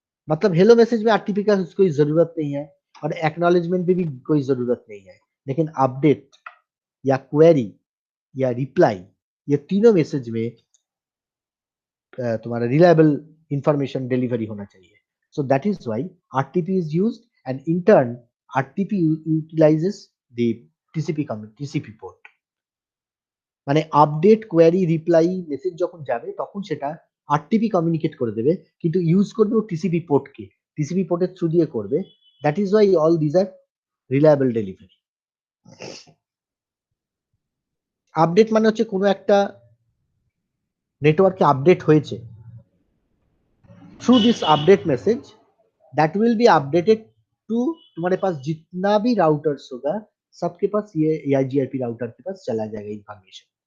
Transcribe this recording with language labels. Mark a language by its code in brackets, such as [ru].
[hi] मतलब hello message में RTP का कोई जरूरत नहीं है और एक्नॉलेजमेंट में भी कोई जरूरत नहीं है, लेकिन अपडेट या क्वेरी या रिप्लाई, ये तीनों मैसेज में तुम्हारा रिलायबल इंफॉर्मेशन डिलीवरी होना चाहिए। [en] So that is why RTP is used and in turn RTP utilises the TCP port. [bn] মানে আপডেট কোয়েরি রিপ্লাই মেসেজ যখন যাবে তখন সেটা আরটিপি কমিউনিকেট করে দেবে, কিন্তু ইউজ করবে টিসিপি পোর্টকে, টিসিপি পোর্টের থ্রু দিয়ে করবে। [en] That is why all these are reliable delivery. [bn] Update মানে হচ্ছে কোনো একটা নেটওয়ার্কে আপডেট হয়েছে, [en] through this update message that will be updated to [hi] तुम्हारे पास जितना भी राउटर्स होगा सबके पास ये EIGRP राउटर के पास चला जाएगा इंफॉर्मेशन।